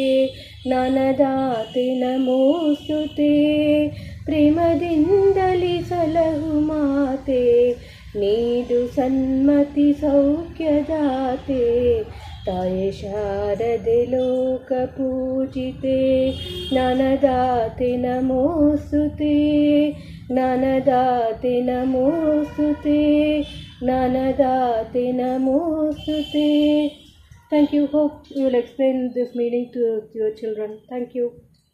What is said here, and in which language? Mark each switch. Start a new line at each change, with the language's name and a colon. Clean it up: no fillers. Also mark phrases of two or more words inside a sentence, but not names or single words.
Sanskrit: ಜ್ಞಾನದಾತೆ ನಮೋಸ್ತುತೆ
Kannada: ಪ್ರೇಮದಿಂದಲಿ ಸಲಹು ಮಾತೆ ನೀಡು ಸನ್ಮತಿ ಸೌಖ್ಯದಾತೆ ತಾಯೇ ಶಾರದೆ ಲೋಕ ಪೂಜಿತೆ
Sanskrit: ಜ್ಞಾನದಾತೆ ನಮೋಸ್ತುತೆ ज्ञानदाते नमोस्तुते ज्ञानदाते नमोस्तुते.
English: Thank you. Hope you will explain this meaning to your children. Thank you.